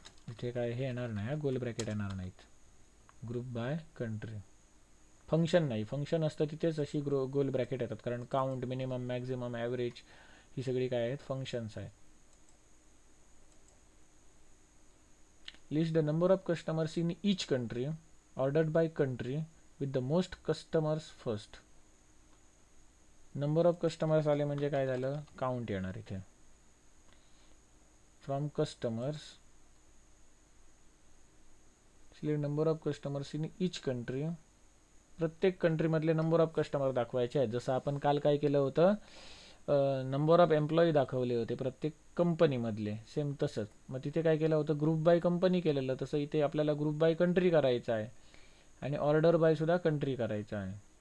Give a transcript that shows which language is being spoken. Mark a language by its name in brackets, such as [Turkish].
[Marathi] इथे काय हे येणार नाही, गोल ब्रॅकेट येणार नाहीत. [English] Group by country. [Marathi] फंक्शन नाही, फंक्शन असतं तिथेच अशी गोल ब्रॅकेट येतात, कारण काउंट, मिनिमम, मॅक्झिमम, ॲव्हरेज ही सगळी काय आहेत? फंक्शन्स आहेत. [English] List the number of customers in each country ordered by country with the most customers first. [Marathi] Number of customers आले म्हणजे काय झालं? काउंट येणार इथे. [English] From customers select number of customers in each country. [Marathi] प्रत्येक कंट्रीमधले नंबर ऑफ कस्टमर दाखवायचे आहेत. जसं आपण काल काय केलं होतं, नंबर ऑफ एम्प्लॉई दाखवले होते प्रत्येक कंपनीमधले, सेम तसंच. मग तिथे काय केलं होतं? ग्रुप बाय कंपनी केलेलं. तसं इथे आपल्याला ग्रुप बाय कंट्री करायचं आहे आणि ऑर्डर बाय सुद्धा कंट्री करायचं आहे.